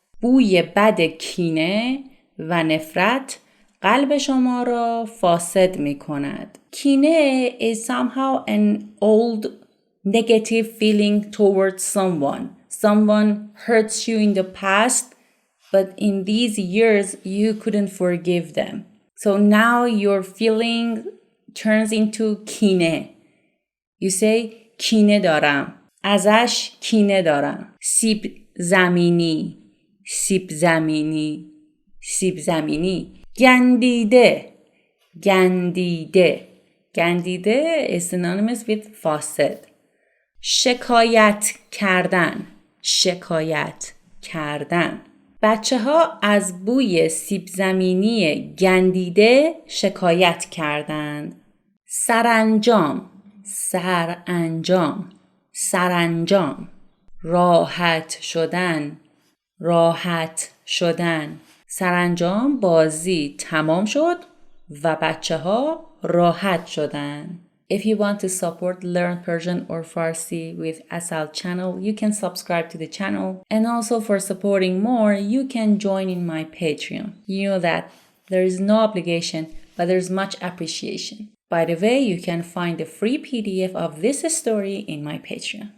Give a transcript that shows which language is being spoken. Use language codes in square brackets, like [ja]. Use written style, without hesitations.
[fa] بوی بد کینه و نفرت قلب شما را فاسد می کند. [en] کینه is somehow an old negative feeling towards someone. Someone hurts you in the past, but in these years you couldn't forgive them. So now your feeling turns into کینه. You say [fa] کینه دارم. ازش کینه دارم. سیب زمینی. سیب زمینی. سیب زمینی. گندیده. گندیده. [en] گندیده is synonymous with فاسد. [fa] شکایت کردن. شکایت کردن. بچه ها از بوی سیب زمینی گندیده شکایت کردند. سرانجام. سرانجام. سرانجام. راحت شدن. راحت شدن. سرانجام بازی تمام شد و بچه ها راحت شدن. [en] If you want to support Learn Persian or Farsi with Asal channel, you can subscribe to the channel. And also for supporting more, you can join in my Patreon. You know that there is no obligation, but there's much appreciation. By the way, you can find the free PDF of this story in my Patreon.